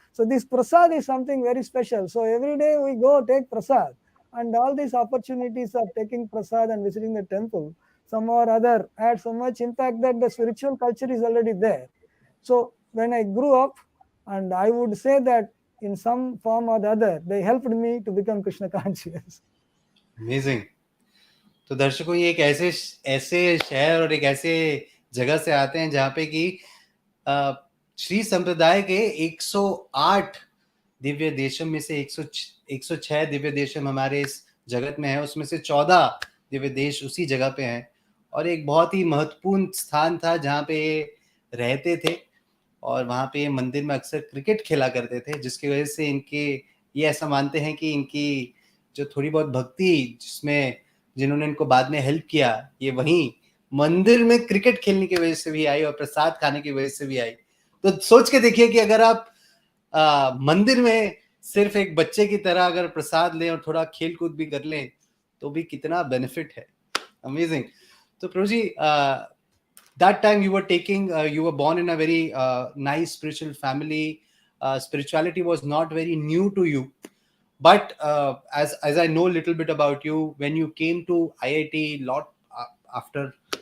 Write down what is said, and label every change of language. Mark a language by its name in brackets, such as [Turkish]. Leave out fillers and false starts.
[English] So this prasad is something very special. So every day we go take prasad, and all these opportunities of taking prasad and visiting the temple, some or other, had so much impact that the spiritual culture is already there. So when I grew up, and I would say that in some form or the other, they helped me to become Krishna conscious. Amazing. [Hindi] तो दर्शकों, ये एक ऐसे ऐसे शहर और एक ऐसे जगह से आते हैं जहाँ पे कि श्री संप्रदाय के 108 दिव्य देशम में से 106 दिव्य देशम हमारे इस जगत में है, उसमें से 14 दिव्य देश उसी जगह पे हैं. और एक बहुत ही महत्वपूर्ण स्थान था जहाँ पे रहते थे, और वहाँ पे मंदिर में अक्सर क्रिकेट खेला करते थे, जिसकी वजह से इनके, ये ऐसा मानते हैं कि इनकी जो थोड़ी बहुत भक्ति जिसमें जिन्होंने इनको बाद में हेल्प किया, ये वहीं मंदिर में क्रिकेट खेलने की वजह से भी आई और प्रसाद खाने की वजह से भी आई. तो सोच के देखिए कि अगर आप मंदिर में सिर्फ एक बच्चे की तरह अगर प्रसाद लें और थोड़ा खेल कूद भी कर लें तो भी कितना बेनिफिट है. [English] Amazing. [Hindi] तो प्रभु जी, [English] that time you were taking, you were born in a very nice spiritual family. Spirituality was not very new to you, but as I know a little bit about you, when you came to IIT lot after